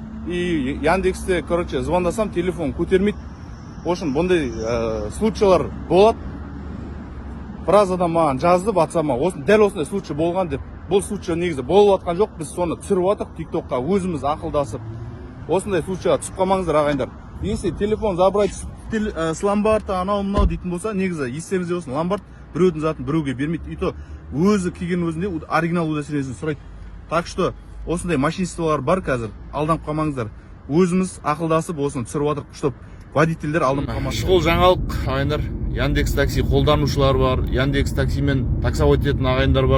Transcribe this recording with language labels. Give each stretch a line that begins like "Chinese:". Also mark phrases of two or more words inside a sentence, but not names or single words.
Russian: И Яндексте, короче,
Kazakh: звондасам, телефон көтермейді. Ошын бұндай случайлар болады. Біраз адам маған жазды WhatsApp-ма, дәл осындай случай болған деп. Бұл случай негізі болып жатқан жоқ, біз соны түсіріп жатырық TikTok-қа, өзіміз ақылдасып. Осындай случайға түсіп қалмаңыздар ағайындар.
Russian: Если телефон забрать с ломбарда
Kazakh: анау мынау дейтін болса, негізі естеріңізде болсын, ломбард біреудің затын біреуге бермейді. И то өзі келген өзінде оригинал удостоверениесін сұрайды.
Russian: Так что
Kazakh: осындай мошенничестволар бар қазір, алданып қалмаңыздар. Өзіміз ақылдасып осыны түсіріп жатырық,
Russian: чтоб водительдер
Kazakh: алданып қалмаңыздар. Шұғыл жаңалық ағайындар, Яндекс такси қолданушылар бар, Яндекс таксимен таксовать ететін ағайындар бар.